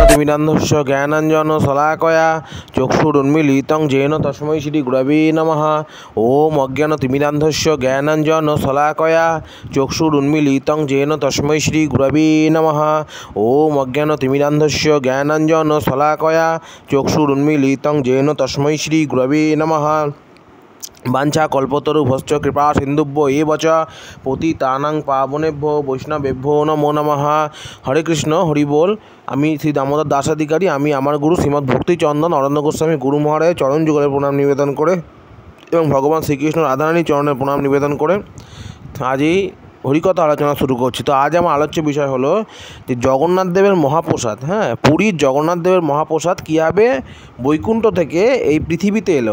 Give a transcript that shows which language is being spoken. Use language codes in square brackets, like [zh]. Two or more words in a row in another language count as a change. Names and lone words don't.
[sa] তিমিরান্ধস্য জ্ঞানাঞ্জন শলাকয়া চক্ষুরুন্মীলিतं येन তস্मै শ্রী গুরবে নমঃ। ওম অজ্ঞান তিমিরান্ধস্য জ্ঞানাঞ্জন শলাকয়া চক্ষুরুন্মীলিतं येन তস্मै শ্রী গুরবে নমঃ। ওম অজ্ঞান তিমিরান্ধস্য জ্ঞানাঞ্জন শলাকয়া চক্ষুরুন্মীলিतं येन তস্मै শ্রী গুরবে নমঃ। বাঞ্ছা কল্পতরুভশ্চ কৃপা সিন্ধুভ্য এব চ পতিতানাং পাবনেভ্যো বৈষ্ণবেভ্যো নমো নমঃ। [bn] হরে কৃষ্ণ, হরি বল। আমি শ্রী দামোদর দাসাধিকারী, আমি আমার গুরু শ্রীমদ্ ভক্তিচন্দন অরণ্য গোস্বামী গুরু মহারাজের চরণ যুগলের প্রণাম নিবেদন করে এবং ভগবান শ্রীকৃষ্ণ রাধারানীর চরণের প্রণাম নিবেদন করে আজ এই হরিকথা আলোচনা শুরু করছি। তো আজ আমার আলোচ্য বিষয় হলো যে জগন্নাথ দেবের মহাপ্রসাদ, পুরীর জগন্নাথ দেবের মহাপ্রসাদ কীভাবে বৈকুণ্ঠ থেকে এই পৃথিবীতে এলো।